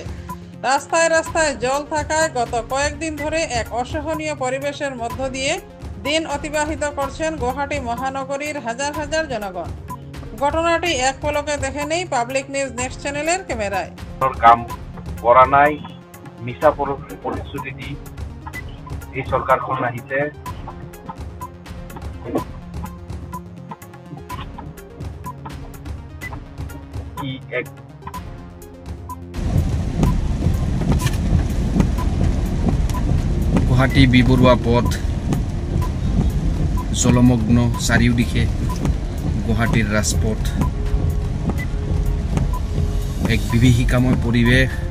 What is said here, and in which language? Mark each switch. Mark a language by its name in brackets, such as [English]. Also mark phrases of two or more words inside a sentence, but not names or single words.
[Bangla] রাস্তায় রাস্তায় জল থাকায় গত কয়েকদিন ধরে এক অসহনীয় পরিবেশের মধ্য দিয়ে দিন অতিবাহিত করছেন গুয়াহাটি মহানগরীর হাজার হাজার জনগণ। ঘটনাটি এক পলকে দেখে নেই পাবলিক নিউজ নেক্সট চ্যানেলের ক্যামেরায়। [Assamese] কাম করা নাই, মিছা প্ৰতিশ্ৰুতি দি এই চৰকাৰখন আহিছে। কি এক গুৱাহাটী বি বৰুৱা পথ জলমগ্ন, চাৰিওদিশে গুৱাহাটীৰ ৰাজপথ, এক বিভীষিকাময় পৰিৱেশ।